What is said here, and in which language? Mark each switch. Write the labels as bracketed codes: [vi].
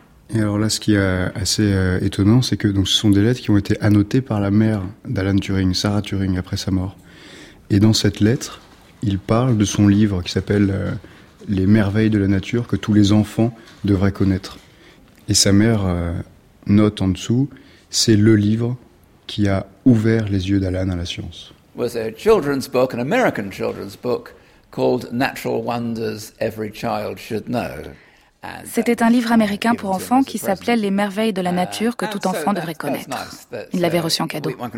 [fr] Et alors là, ce qui est assez étonnant, c'est que donc, ce sont des lettres qui ont été annotées par la mère d'Alan Turing, Sarah Turing, après sa mort. Et dans cette lettre, il parle de son livre qui s'appelle « Les merveilles de la nature que tous les enfants devraient connaître ». Et sa mère note en dessous « C'est le livre qui a ouvert les yeux d'Alan à la science ». [en] Was a children's book, an American children's book, called Natural Wonders Every Child Should Know. [fr] C'était un livre américain pour enfants qui s'appelait Les merveilles de la nature que tout enfant devrait connaître. Il l'avait reçu en cadeau.